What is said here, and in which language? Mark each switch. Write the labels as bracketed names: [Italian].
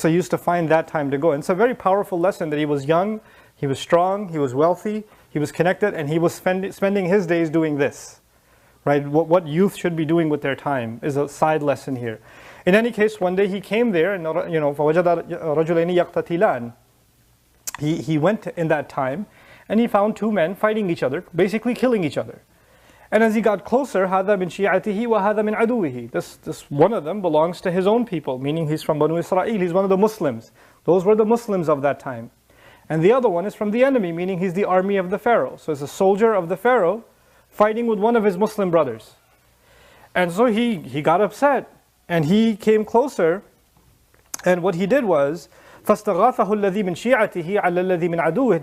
[English] So he used to find that time to go. And it's a very powerful lesson that he was young, he was strong, he was wealthy, he was connected, and he was spending his days doing this, right? What youth should be doing with their time is a side lesson here. In any case, one day he came there, and [Arabic] فَوَجَدَ رَجُلَيْنِ يَقْتَتِلَانِ. [English] He went in that time and he found two men fighting each other, basically killing each other. And as he got closer, [Arabic] هَذَا مِنْ شِيعَتِهِ وَهَذَا مِنْ عَدُوِهِ. [English] This one of them belongs to his own people, meaning he's from Banu Israel, he's one of the Muslims. Those were the Muslims of that time. And the other one is from the enemy, meaning he's the army of the Pharaoh. So it's a soldier of the Pharaoh fighting with one of his Muslim brothers. And so he got upset and he came closer, and what he did was, [Arabic] فَاسْتَغَاثَهُ الَّذِي مِنْ شِيعَتِهِ عَلَى الَّذِي مِنْ عَدُوِهِ.